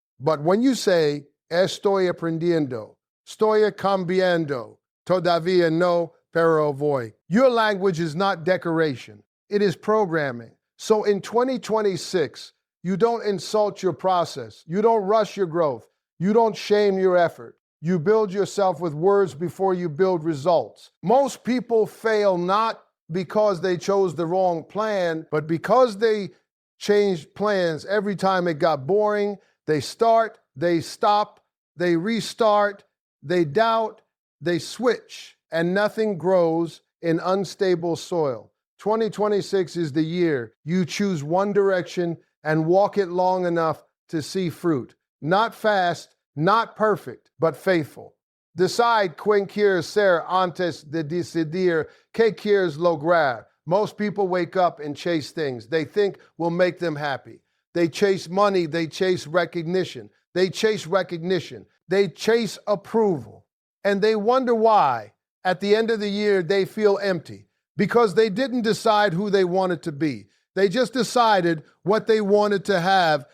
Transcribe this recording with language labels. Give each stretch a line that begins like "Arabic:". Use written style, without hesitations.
English: But when you say,
Spanish: estoy aprendiendo, estoy cambiando, todavía no, pero voy,
English: your language is not decoration. It is programming. So in 2026, you don't insult your process. You don't rush your growth. You don't shame your effort. You build yourself with words before you build results. Most people fail not because they chose the wrong plan, but because they changed plans every time it got boring. They start, they stop, they restart, they doubt, they switch, and nothing grows in unstable soil. 2026 is the year you choose one direction and walk it long enough to see fruit. Not fast, not perfect, but faithful.
Spanish: Decide quien quieres ser antes de decidir qué quieres lograr.
English: Most people wake up and chase things they think will make them happy. They chase money, they chase recognition. They chase recognition. They chase approval. And they wonder why, at the end of the year, they feel empty. Because they didn't decide who they wanted to be. They just decided what they wanted to have.